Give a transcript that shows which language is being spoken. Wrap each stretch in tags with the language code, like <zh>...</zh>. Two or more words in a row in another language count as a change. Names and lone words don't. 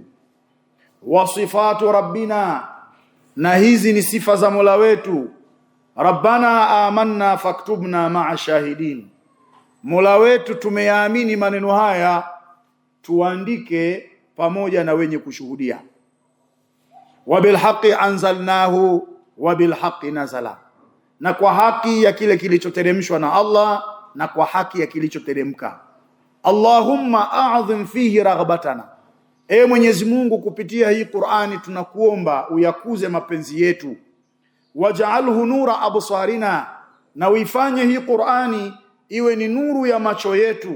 <ar>وصفات ربنا,</ar> <sw>na hizi ni sifa za Mola wetu.</sw> <ar>ربنا آمنا فاكتبنا مع الشاهدين,</ar> <sw>Mola wetu tumeyaamini maneno haya, tuandike pamoja na wenye kushuhudia.</sw> <ar>وبالحق أنزلناه وبالحق نزل,</ar> <sw>na kwa haki ya kile kilichoteremshwa na Allah na kwa haki ya kilichoteremka.</sw> <ar>اللهم أعظم فيه رغبتنا,</ar> <sw>e Mwenyezi Mungu, kupitia hii Qur'ani tunakuomba uyakuze mapenzi yetu.</sw> <ar>واجعله نور أبصارنا,</ar> <sw>na uifanye hii Qur'ani iwe ni nuru ya macho yetu.</sw>